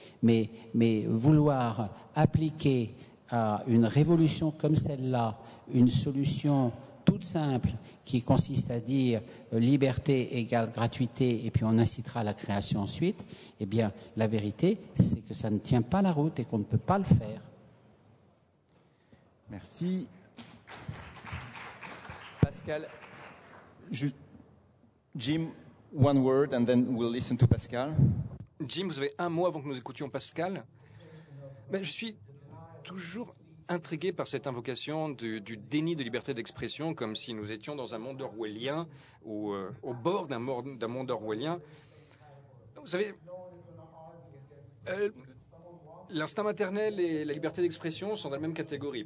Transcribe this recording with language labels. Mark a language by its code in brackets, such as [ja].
[fr] Mais vouloir appliquer à une révolution comme celle-là une solution toute simple qui consiste à dire liberté égale gratuité et puis on incitera à la création ensuite, eh bien la vérité c'est que ça ne tient pas la route et qu'on ne peut pas le faire. Merci. [en] Pascal, Jim, one word and then we'll listen to Pascal. [fr] Jim, vous avez un mot avant que nous écoutions Pascal. Je suis toujours intrigué par cette invocation du déni de liberté d'expression, comme si nous étions dans un monde orwellien ou au bord d'un monde orwellien. Vous savez, l'instinct maternel et la liberté d'expression sont dans la même catégorie.